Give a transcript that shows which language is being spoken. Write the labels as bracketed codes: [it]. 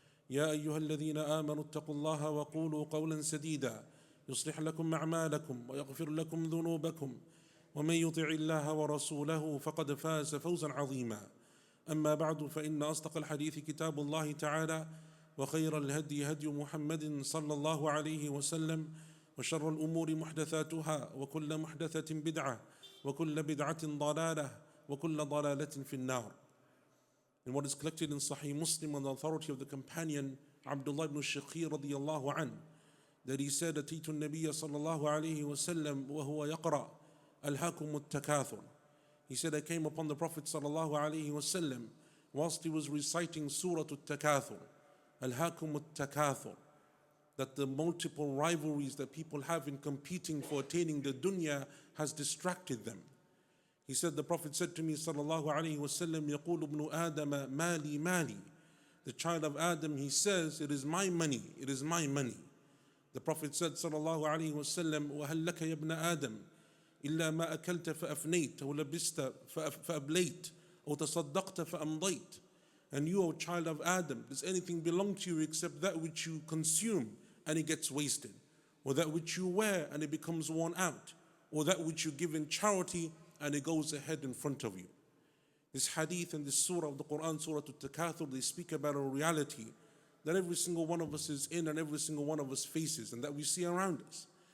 [ar] يا أيها الذين آمنوا اتقوا الله وقولوا قولا سديدا يصلح لكم أعمالكم ويغفر لكم ذنوبكم ومن يطع الله ورسوله فقد فاز فوزا عظيما أما بعد فإن أصدق الحديث كتاب الله تعالى وخير الهدي هدي محمد صلى الله عليه وسلم وشر الأمور محدثاتها وكل محدثة بدعة وكل بدعة ضلالة وكل ضلالة في النار. [en] And what is collected in Sahih Muslim on the authority of the companion Abdullah ibn Shaykh radiyallahu an, that he said, [ar] أتيت النبي صلى الله عليه وسلم وهو يقرأ ألهاكم التكاثر. [en] He said, I came upon the Prophet sallallahu alaihi wasallam whilst he was reciting Surah Al-Takathur, Alhaakum Al-Takathur, that the multiple rivalries that people have in competing for attaining the dunya has distracted them. He said, the Prophet said to me sallallahu alaihi wasallam, [ar] يقول ابن آدم مالي مالي. [en] The child of Adam, he says, it is my money, it is my money. The Prophet said sallallahu alaihi wasallam, [ar] وهل لك يا ابن آدم إلا ما أكلت فأفنيت أو لبست فأبليت أو تصدقت فأمضيت. [en] And you, O child of Adam, does anything belong to you except that which you consume and it gets wasted, or that which you wear and it becomes worn out, or that which you give in charity and it goes ahead in front of you? This hadith and this surah of the Quran, Surah Al-Takathur, they speak about a reality that every single one of us is in and every single one of us faces and that we see around us.